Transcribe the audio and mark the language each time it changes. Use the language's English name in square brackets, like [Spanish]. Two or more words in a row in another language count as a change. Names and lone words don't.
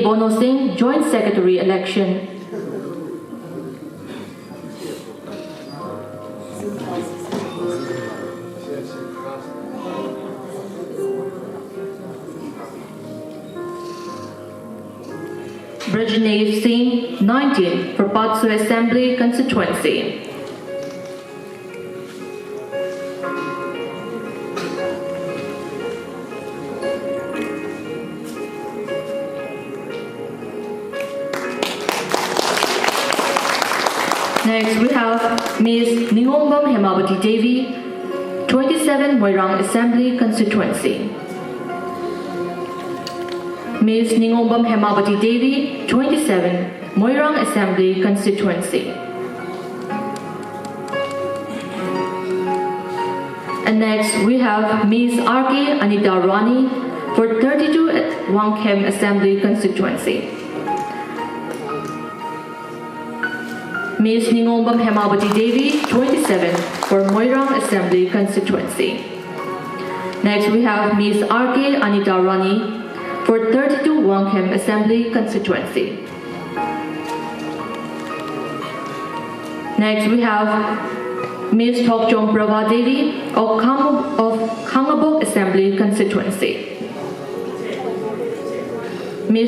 [English] Bono Singh, Joint Secretary Election. Brajnesh Singh, 19, for Patsu Assembly Constituency. Next, we have Ms. Ningombam Hemawati Devi, 27 Moirang Assembly Constituency. Ms. Ningombam Hemawati Devi, 27 Moirang Assembly Constituency. And next, we have Ms. R.K. Anita Rani for 32 Wangkhem Assembly Constituency. Ms. Ningombam Hemawati Devi, 27, for Moirang Assembly Constituency. Next, we have Ms. R.K. Anita Rani for 32 Wangkhem Assembly Constituency. Next, we have Ms. Thokchong Prabha Devi of Kangabok Assembly Constituency. Ms.